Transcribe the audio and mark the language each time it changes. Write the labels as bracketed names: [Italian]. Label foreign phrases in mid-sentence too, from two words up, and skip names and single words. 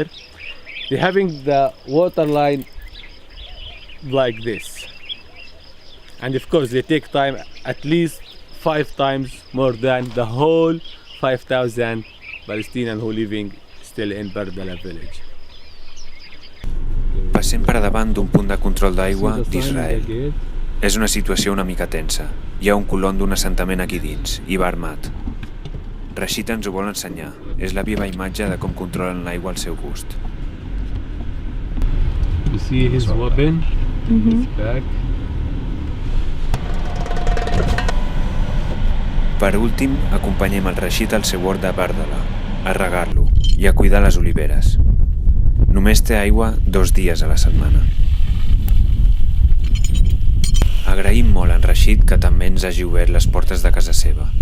[English] They're having the water line like this. And of course they take time, at least 5 times more than the whole 5,000 Palestinians who living still in Bardala village. [Catalan] Passem per davant d'un punt de control d'aigua d'Israel. És una situació una mica tensa. Hi ha un colon d'un assentament aquí dins, i va armat. Rashid ens ho vol ensenyar. És la viva imatge de com controlen l'aigua al seu gust. [English] You see his weapon, his back. [Catalan] Per últim, acompanyem el Rashid al seu hort de Bardala, a regar-lo i a cuidar les oliveres. Només té aigua 2 dies a la setmana. Agraïm molt a en Rashid que també ens hagi obert les portes de casa seva.